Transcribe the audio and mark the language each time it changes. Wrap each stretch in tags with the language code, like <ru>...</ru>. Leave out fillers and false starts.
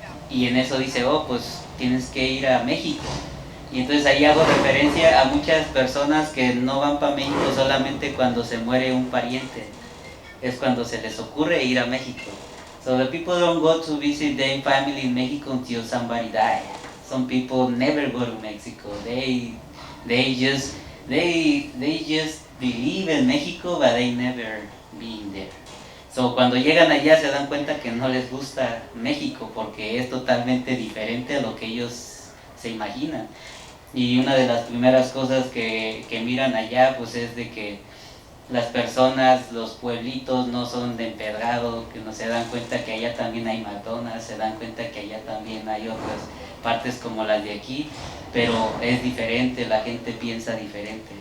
<es>Y en eso dice, oh, pues tienes que ir a México. Y entonces ahí hago referencia a muchas personas que no van para México solamente cuando se muere un pariente. Es cuando se les ocurre ir a México.</es> <en>So the people don't go to visit their family in Mexico until somebody dies. Some people never go to Mexico. They just believe in Mexico, but they never been there.</en> <es>So cuando llegan allá se dan cuenta que no les gusta México porque es totalmente diferente a lo que ellos se imaginan. Y una de las primeras cosas que miran allá pues es de que las personas, los pueblitos no son de empedrado, que no se dan cuenta que allá también hay McDonald's, se dan cuenta que allá también hay otras partes como las de aquí, pero es diferente, la gente piensa diferente.</es>